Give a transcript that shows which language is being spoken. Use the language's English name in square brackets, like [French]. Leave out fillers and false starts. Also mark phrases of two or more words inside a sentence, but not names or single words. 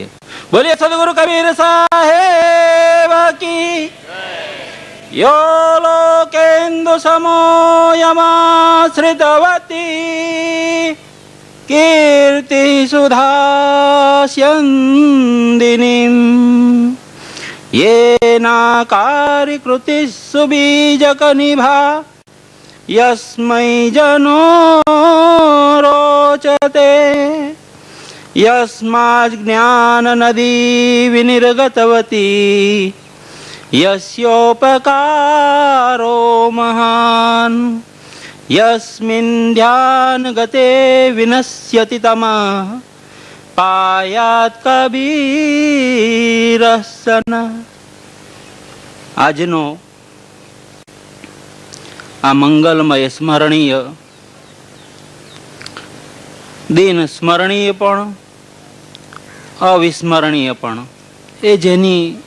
[Gujarati] બોલીએ સદગુરુ કબીર સાહેબ કી યો લોકેન્દુ [Sanskrit] સમોયમાશ્રિતવતી કીર્તિ સુધાસ્યન્દિનીમ येना कार्यकृति सुबीजक निभा यस्मै जनो रोचते यस्मात् ज्ञान नदी विनिर्गतवती यस्योपकारो महान् यस्मिन् ध्यान गते विनश्यति तमः પાયાત કબીરસન. [Gujarati] આજનો આ મંગલમય સ્મરણીય દિન, સ્મરણીય પણ અવિસ્મરણીય પણ, એ જેની